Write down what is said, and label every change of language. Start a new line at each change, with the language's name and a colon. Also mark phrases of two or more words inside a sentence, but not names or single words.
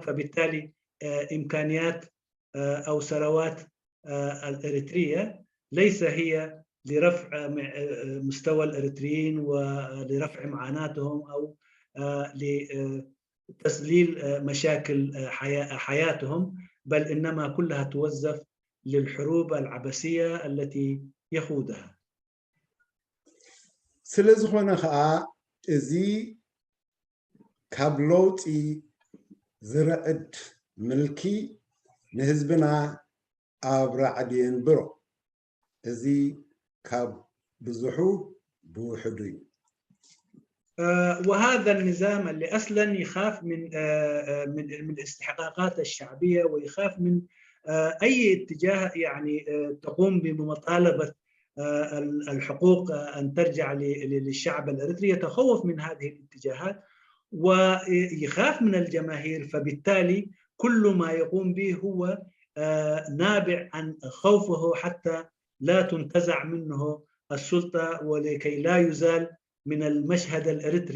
Arabic: فبالتالي إمكانيات أو ثروات الإريترية ليس هي لرفع مستوى الإريتريين ولرفع معاناتهم أو لتسليل مشاكل حياتهم، بل إنما كلها توظف للحروب العبثية التي يخوضها.
Tigrinya: ስለዝኾነ ከዓ እዚ ካብ ለውጢ ዝረዕድ ምልኪ ንህዝብና ኣብ ራዕዲ የንብሮ እዚ ካብ ብዙሑ ብውሕዱ እዩ።
Arabic: وهذا النظام اللي اصلا يخاف من الاستحقاقات الشعبيه ويخاف من اي اتجاه يعني تقوم بمطالبه الحقوق ان ترجع للشعب الاريتري، يتخوف من هذه الاتجاهات ويخاف من الجماهير، فبالتالي كل ما يقوم به هو نابع عن خوفه حتى لا تنتزع منه السلطه ولكي لا يزال من المشهد الإريتري.